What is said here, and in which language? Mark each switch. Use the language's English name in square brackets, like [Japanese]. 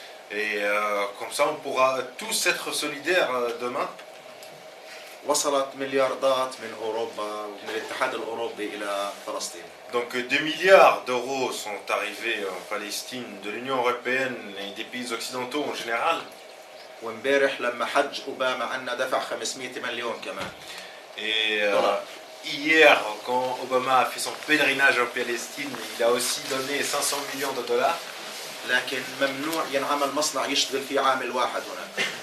[French] Et comme ça, on pourra tous être solidaires demain. [Arabic] وصلت ملياردات من أوروبا ومن الاتحاد الأوروبي إلى فلسطين. [French] Donc des milliards d'euros sont arrivés en Palestine, de l'Union européenne et des pays occidentaux en général. [Arabic] وامبارح لما حج أوباما عنا دفع 500 مليون كمان. [French] Et hier, quand Obama a fait son pèlerinage en Palestine, il a aussi donné 500 millions de dollars. [Arabic] لكن ممنوع ينعمل مصنع يشتغل فيه عامل واحد هناك.